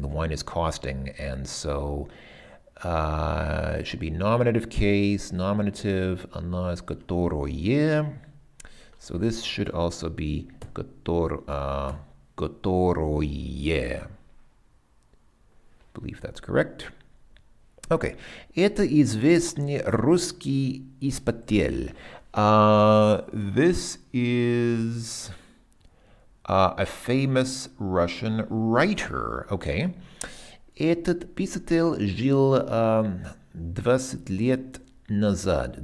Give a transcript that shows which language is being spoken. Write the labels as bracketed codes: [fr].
[en] The wine is costing, and so it should be nominative case, nominative, она is которое. So this should also be которое. I believe that's correct. Okay. [ru] Это известный русский писатель. [en] This is a famous Russian writer. Okay. [ru] Этот писатель жил 20 лет назад.